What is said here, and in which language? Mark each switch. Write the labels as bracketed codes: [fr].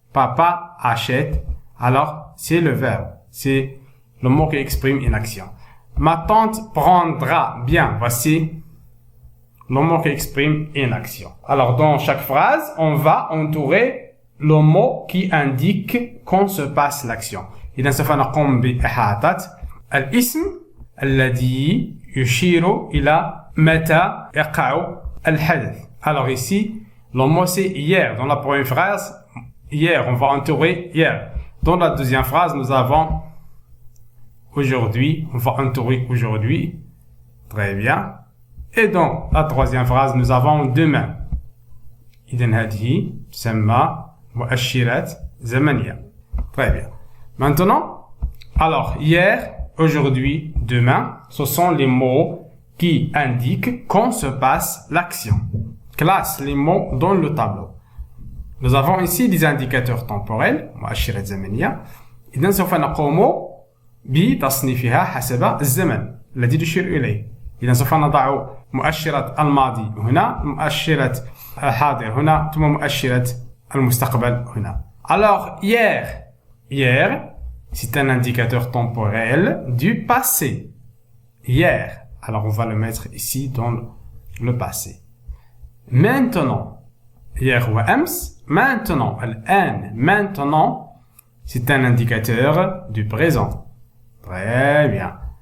[fr] Papa achète. Alors, c'est le verbe. C'est le mot qui exprime une action. Ma tante prendra. Bien, voici le mot qui exprime une action. Alors, dans chaque phrase, on va entourer le mot qui indique quand se passe l'action. [ar] إذا سوف نقوم بإحاطة الاسم الذي يشير إلى متى يقع الحدث. [fr] Alors ici, le mot c'est hier. Dans la première phrase, hier, on va entourer hier. Dans la deuxième phrase, nous avons aujourd'hui. On va entourer aujourd'hui. Très bien. Et dans la troisième phrase, nous avons demain. [ar] إذن هذه تسمى مؤشرات زمنية. [fr] Très bien. Maintenant, alors, hier, aujourd'hui, demain, ce sont les mots qui indiquent quand se passe l'action. Classe les mots dans le tableau. Nous avons ici des indicateurs temporels, [ar] مؤشرات زمنية, إذن سوف نقوم بتصنيفها حسب الزمن الذي تشير إليه. إذن سوف نضع مؤشرة الماضي هنا، مؤشرة الحاضر هنا، ثم مؤشرة المستقبل هنا. [fr] Alors, hier, c'est un indicateur temporel du passé. Hier. Alors, on va le mettre ici dans le passé. Maintenant, hier ou [ar] أمس, [fr] maintenant, [ar] الآن, [fr] maintenant, c'est un indicateur du présent. Très bien.